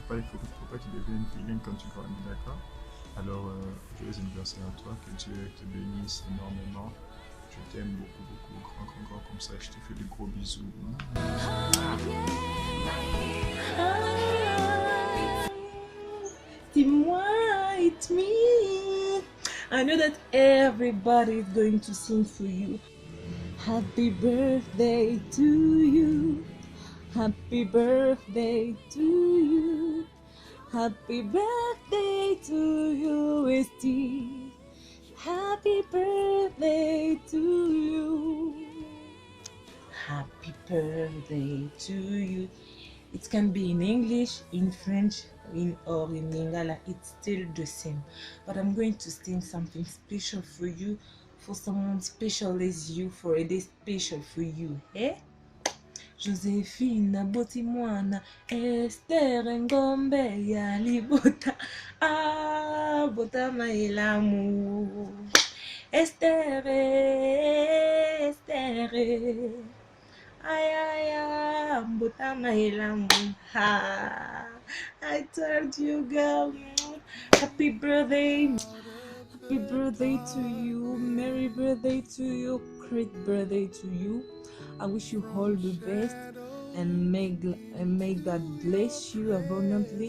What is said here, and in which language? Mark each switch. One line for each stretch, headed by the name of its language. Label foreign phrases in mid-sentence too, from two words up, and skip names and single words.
French: Il ne faut pas que tu deviennes vilaine quand tu grandis, d'accord? Alors, joyeux anniversaire à toi, que Dieu te bénisse énormément. Je t'aime beaucoup, beaucoup, grand, comme ça. Je te fais des gros bisous. Dis-moi,
English: it's me. I know that everybody is going to sing for you. Happy birthday to you. Happy birthday to you. Happy birthday to you, Esti. Happy birthday to you. Happy birthday to you. It can be in English, in French, or in Lingala. It's still the same. But I'm going to sing something special for you, for someone special as you, for a day special for you. Eh? Josephine Botimwana, Esther Ngombe Yalibota, Bota Mailamu, Esther, ay, Bota Mailamu, I told you, girl, happy birthday. Happy birthday to you, merry birthday to you, great birthday to you. I wish you all the best, and may God bless you abundantly.